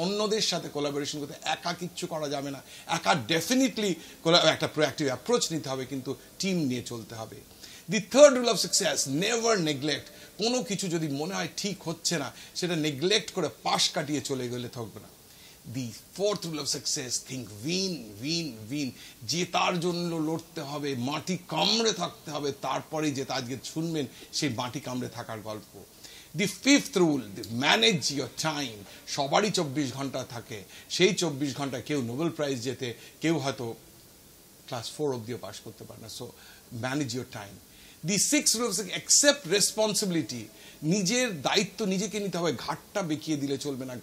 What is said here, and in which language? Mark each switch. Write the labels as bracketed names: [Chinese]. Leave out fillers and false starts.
[Bangla] অন্যদের সাথে কোলাবোরেশন করতে, একা কিচ্ছু করা যাবে না। একা ডেফিনেটলি একটা প্রোঅ্যাক্টিভ অ্যাপ্রোচ নিতে হবে, কিন্তু টিম নিয়ে চলতে হবে। The third rule of success, never neglect. কোনো কিছু যদি মনে হয় ঠিক হচ্ছে না, সেটা নেগলেক্ট করে পাশ কাটিয়ে চলে গেলে থাকবে না। [English] The fourth rule of success, think win. [Bangla] জেতার জন্য লড়তে হবে, মাটি কামড়ে থাকতে হবে, তারপরে যেটা আজকে শুনবেন সেই মাটি কামড়ে থাকার গল্প। [English] The fifth rule, manage your time. [Bangla] সবারই 24 ঘন্টা থাকে, সেই 24 ঘন্টা কেউ নোবেল প্রাইজ জেতে, কেউ হয়তো ক্লাস 4 অবধিও পাস করতে পারে না। [English] So manage your time. The six rule of accept responsibility. [Bangla] নিজের দায়িত্ব নিজেকে নিতে হবে, ঘাটটা বেঁকিয়ে দিলে চলবে না।